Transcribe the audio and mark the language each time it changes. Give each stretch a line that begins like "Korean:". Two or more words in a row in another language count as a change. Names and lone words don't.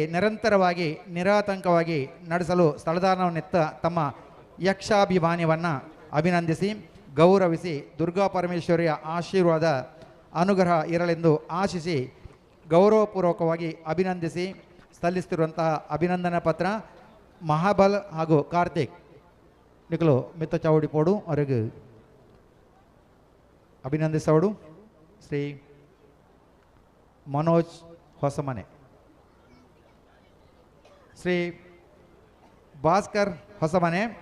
Kannada: ನಿರಂತರವಾಗಿ ನಿರಾತಂಕವಾಗಿ ನಡೆಸಲು ಸ್ಥಳದಾನವನ್ನಿತ್ತ ತಮ್ಮ ಯಕ್ಷಾಭಿಮಾನವನ್ನು ಅಭಿನಂದಿಸಿ ಗೌರವಿಸಿ ದುರ್ಗಾ ಪರಮೇಶ್ವರಿಯ ಆಶೀರ್ವಾದ ಅನುಗ್ರಹ ಇರಲೆಂದು ಆಶಿಸಿ ಗೌರವಪೂರ್ವಕವಾಗಿ ಅಭಿನಂದಿಸಿ ಸಲ್ಲಿಸುತ್ತಿರುವಂತಹ ಅಭಿನಂದನಾ ಪತ್ರ ಮಹಾಬಲ್ ಹಾಗೂ ಕಾರ್ತಿಕ್
Tulu: ನಿಖಲು ಮಿತ್ತ ಚಾವಡಿ ಪೋಡು
Kannada: ಅವರಿಗೆ ಅಭಿನಂದಿಸೋಡು. ಶ್ರೀ ಮನೋಜ್ ಹೊಸಮನೆ, ಶ್ರೀ ಭಾಸ್ಕರ್ ಹೊಸಮನೆ